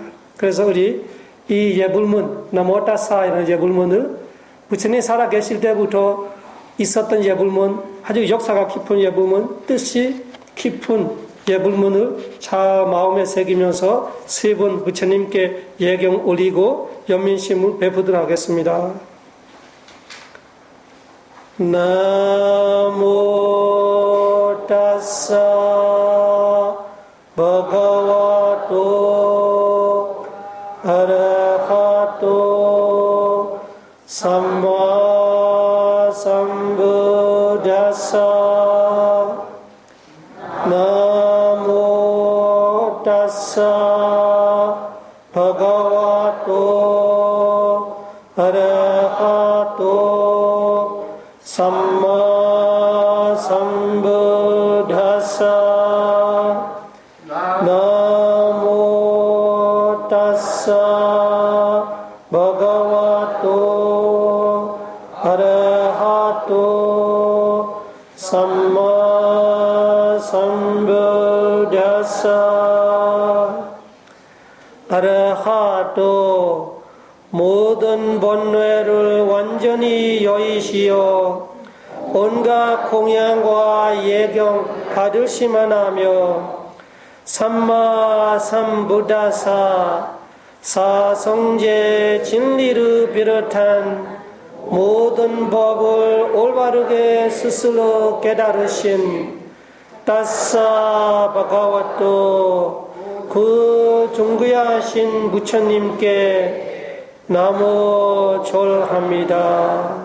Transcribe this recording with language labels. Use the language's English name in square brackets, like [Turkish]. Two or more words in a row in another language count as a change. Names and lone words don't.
[Korean] 그래서 우리 이 예불문, 나모타사이라는 예불문을 부처님 살아 계실 때부터 있었던 예불문, 아주 역사가 깊은 예불문, 뜻이 깊은 예불문을 잘 마음에 새기면서 3번 부처님께 예경 올리고 연민심을 베푸도록 하겠습니다. [Pali] namo tassa bhagavato arahato sammā sambuddhassa namo tassa bhagavato arahato sammā sambuddhassa namo tassa bhagavato arahato sammā sambuddhassa arahato [Korean] 모든 번뇌를 완전히 여의시어 온갖 공양과 예경 받으시만 하며 [Pali] sammā sambuddhassa [Korean] 사성제 진리를 비롯한 모든 법을 올바르게 스스로 깨달으신 [Pali] tassa bhagavato [Korean] 그 존귀하신 부처님께 나무절합니다.